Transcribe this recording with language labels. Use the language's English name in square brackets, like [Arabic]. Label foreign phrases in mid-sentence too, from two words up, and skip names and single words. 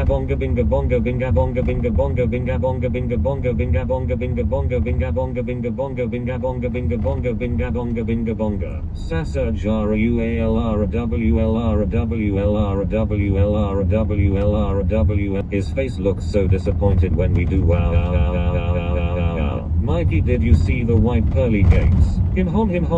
[English] bonga binga bonga binga bonga binga bonga binga bonga binga bonga binga bonga binga bonga binga bonga binga bonga binga bonga binga bonga binga bonga binga bonga Sasa Jara UALRWLRWLRWLRWLRWLRWL. His face looks so disappointed when we do wow. Mikey, did you see the white pearly gates? Him hom.